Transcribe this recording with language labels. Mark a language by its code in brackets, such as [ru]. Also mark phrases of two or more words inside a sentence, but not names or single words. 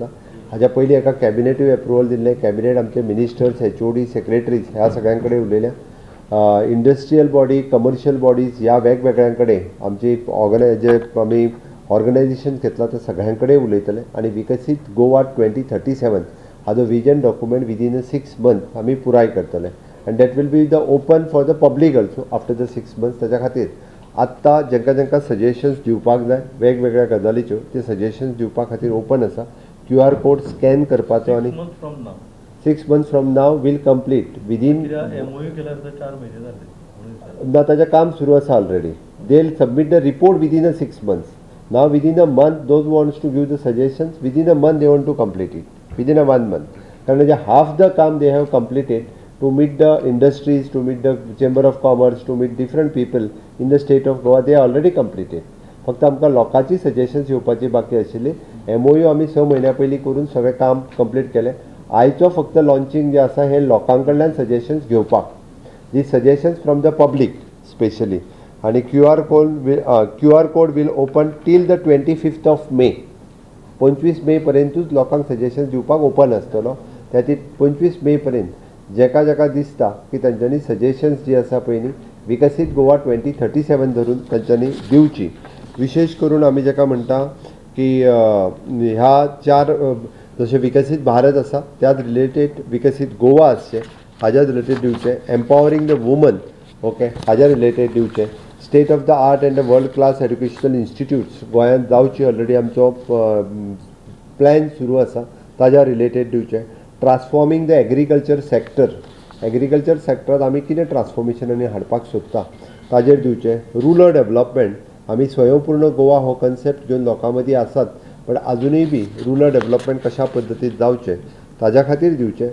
[kok] हाज्या पयलीं एका कॅबिनेटूय अप्रुवल दिल्लें. कॅबिनेट आमचे [en] ministers, HOD, secretaries [kok] ह्या सगळ्यां कडेन उलयल्या. [en] industrial body, commercial bodies [kok] ह्या वेगवेगळ्यां कडेन आमची जे आमी ऑर्गनायझेशन घेतला ते सगळ्यां कडेन उलयतले आनी विकसीत गोवा 2037 हाजो [en] vision document within a 6 month [kok] आमी पुराय करतले. [en] and that will be the open for the public also after the 6 months. [kok] ताच्या खातीर आत्तां जेंका सजेशन्स दिवपाक जाय वेगवेगळ्या गजालीच्यो ते सजेशन्स दिवपा खातीर ओपन आसा. QR कोड स्कॅन करपाचो आनी [en] 6 months from now will complete within [kok] MOU केल्यार 4 महिने झाले ना ताजें काम सुरू आसा ऑलरेडी. [en] they will submit the report within a 6 months. Now within a month those who wants to give the suggestions within a month they want to complete it within a 1 month. कारण half the काम they have completed to meet the industries, to meet the chamber of commerce, to meet different people in the state of Goa they already completed. [kok] फक्त आमकां लोकांची सजेशन्स येवपाची बाकी आशिल्ली. MOU आमी 6 महिन्या पयलीं करून सगळें काम कंप्लीट केलें. आयचो फक्त लॉन्चिंग जे आसा हे लोकां कडल्यान सजेशन्स घेवपाक. [en] the suggestions from the public specially. आनी QR code will open till the 25th of May. [kok] 25 मे पर्यंतूच लोकांक सजेशन्स दिवपाक ओपन आसतलो. त्या खातीर 25 मे पर्यंत जेका दिसता की तांच्यांनी सजेशन्स जी आसा पळय न्ही विकसीत गोवा 2037 धरून तांच्यांनी दिवची. विशेष करून आमी जेका म्हणटा की ह्या 4 जशें विकसीत भारत आसा त्याच रिलेटेड विकसीत गोवा आसचें हाज्या रिलेटेड दिवचें. [en] empowering the woman okay [kok] हाज्या रिलेटेड दिवचें. [en] state of the art and the world class educational institutes [kok] गोंयांत जावची ऑलरेडी आमचो प्लॅन सुरू आसा ताज्या रिलेटेड दिवचें. [en] transforming the agriculture [kok] सॅक्टरांत आमी कितें ट्रान्सफॉर्मेशनांनी हाडपाक सोदता ताजेर दिवचें. [en] rural development [kok] आमी स्वयंपूर्ण गोवा हो कन्सेप्ट घेवन लोकां मदीं आसात पण अजूनय बी [en] rural development [kok] कशा पद्दतीन जावचें ताज्या खातीर दिवचें.